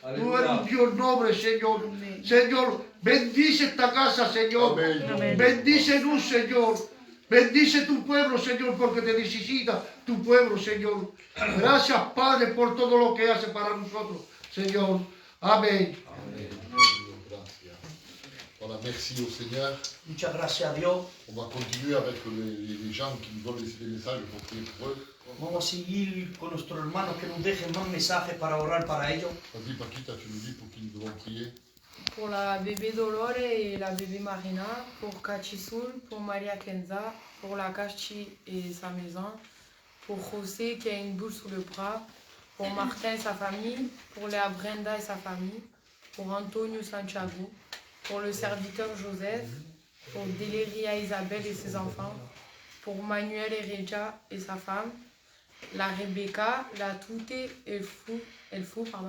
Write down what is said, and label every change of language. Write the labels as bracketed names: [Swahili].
[Spanish] Tú eres un Dios noble, Señor. Señor, bendice esta casa, Señor. Amén. Bendícenos, Señor. Bendice tu pueblo, Señor, porque te necesita tu pueblo, Señor. Gracias, Padre, por todo lo que hace para nosotros, Señor. Amén. Gracias. [French] Voilà, merci au Seigneur. [Spanish] Muchas gracias a Dios. [French] On va continuer avec les gens qui nous ont laissé des messages pour prier pour eux. [Spanish] Vamos a seguir con nuestros hermanos que nos dejen más mensajes para orar para ellos. [French] Vas-y, Paquita, tu nous dis pour qui nous devons prier. Pour la bébé Dolores et la bébé Marina, pour Kachisul, pour Maria Kenza, pour la Kachi et sa maison, pour José qui a une boule sous le bras, pour Martin et sa famille, pour Léa Brenda et sa famille, pour Antonio Santiago, pour le serviteur Joseph, pour Deleria Isabelle et ses enfants, pour Manuel Heredia et sa femme, la Rebecca, la Tute et el Fou,